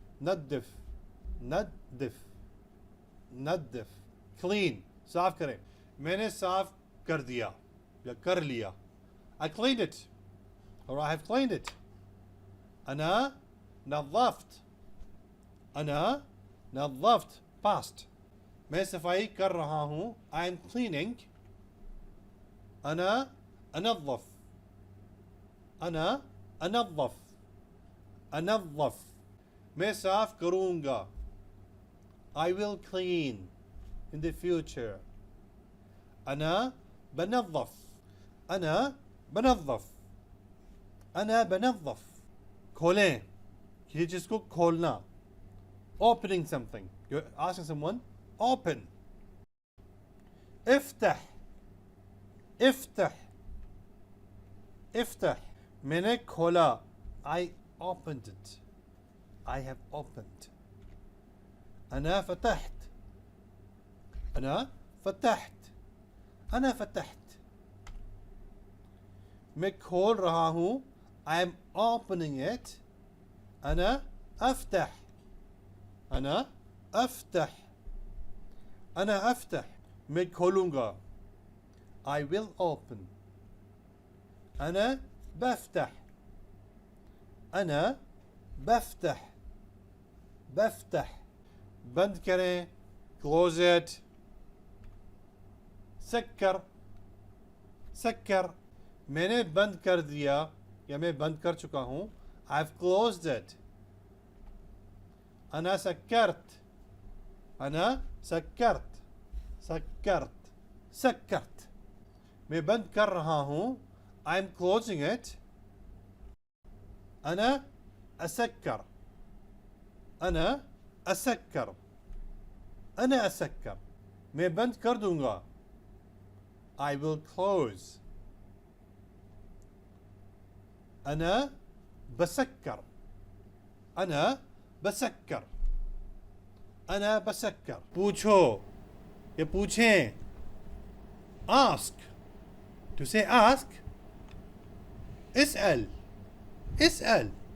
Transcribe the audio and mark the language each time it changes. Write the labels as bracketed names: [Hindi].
[Arabic] نظف, نظف, नद्दफ. [Hindi] Clean, साफ करें. मैंने साफ कर दिया या कर लिया, [English] I cleaned it or I have cleaned it. [Arabic] أنا نظفت, أنا نظفت past. [Hindi] मैं सफाई कर रहा हूँ, [English] I am cleaning. [Arabic] أنا أنظف, أنا أنظف, أنظف. [Hindi] मैं साफ करूँगा, [English] I will clean in the future. [Arabic] أنا بنظف, أنا بنظف, أنا بنظف. [Hindi] खोलें, किसी चीज़ को खोलना, [English] opening something. You're asking someone, open. [Arabic] افتح, افتح, افتح. [Hindi] मैंने खोला, [English] I opened it, I have opened. [Arabic] أنا فتحت, أنا فتحت, أنا فتحت. [Hindi] मैं खोल रहा हूँ, [English] I am opening it. [Arabic] أنا أفتح, أنا أفتح, أنا أفتح. [Hindi] मैं खोलूँगा, [English] I will open. [Arabic] أنا بفتح, أنا بفتح, بفتح. [Hindi] बंद करें, [English] close it. [Hindi] सक्कर, सक्कर. मैंने बंद कर दिया या मैं बंद कर चुका हूँ, [English] I've closed it. [Arabic] أنا سكرت, أنا سكرت, سكرت, سكرت. [Hindi] मैं बंद कर रहा हूँ, [English] I'm closing it. [Arabic] أنا أسكر, أنا أسكر, أنا أسكر. [Hindi] मैं बंद कर दूंगा, [English] I will close. [Arabic] أنا بسكر, أنا بسكر, أنا بسكر. [Hindi] पूछो या पूछें, ask. [English] To say ask, [Arabic] اسأل, اسأل.